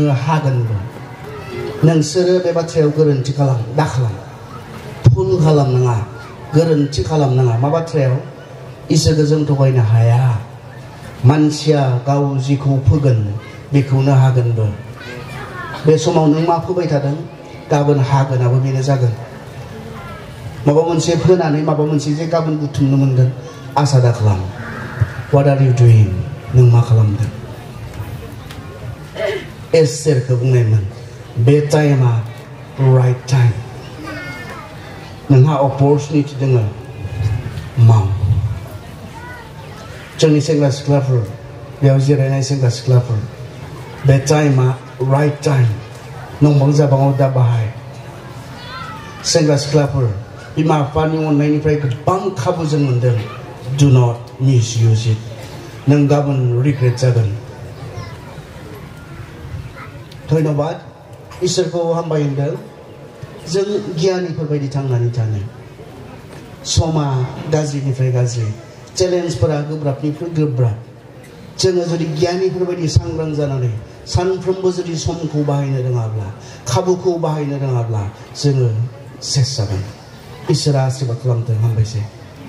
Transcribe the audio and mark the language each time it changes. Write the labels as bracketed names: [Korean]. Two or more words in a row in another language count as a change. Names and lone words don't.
[Bodo] हागोनबो नोंसोरो बे बाथ्रायाव गोरोन्थि दाखालाम भुल खालामनाङा गोरोन्थि खालामनाङा मा बाथ्रायाव इसोरखौ जों थगायनो हाया मानसिया गाव जेखौ फोगोन बेखौनो हागोनबो बे समाव नों मा फोबाय थादों गाबोन हागोनाबो बेनो जागोन माबा मोनसे फोनानै माबा मोनसे जे गाबोन बुथुमनो मोनगोन आसा दा खालाम [English] what are you doing [Bodo] नों मा खालामदों एस्तेरखौ बुंनायमोन बे टाइमा [English] right time [Bodo] नोंहा अपरचुनिटि दङ माव जोंनि सेंग्रा सिख्लाफोर बेयाव जिरायनाय सेंग्रा सिख्लाफोर बे टाइमा [English] right time [Bodo] नंबां जाबाङाव दा बाहाय सेंग्रा सिख्लाफोर बिमा बिफानि अननायनिफ्राय गोबां खाबु जों मोनदों [English] do not misuse it [Bodo] नों गाबोन रिग्रेट जागोन धन्यबाद इसोरखौ हामबाय होनदों जों गियानिफोर बायदि थांनानै थानो समा गाज्रिनिफ्राय गाज्रि चेलेन्जफोरा गोब्राबनिफ्राय गोब्राब जोङो जुदि गियानिफोर बायदि सांग्रां जानानै सानफ्रोमबो जुदि समखौ बाहायनो रोङाब्ला खाबुखौ बाहायनो रोङाब्ला जोङो सेस जागोन इसोरा आशीर्बाद खालामथों हामबायसै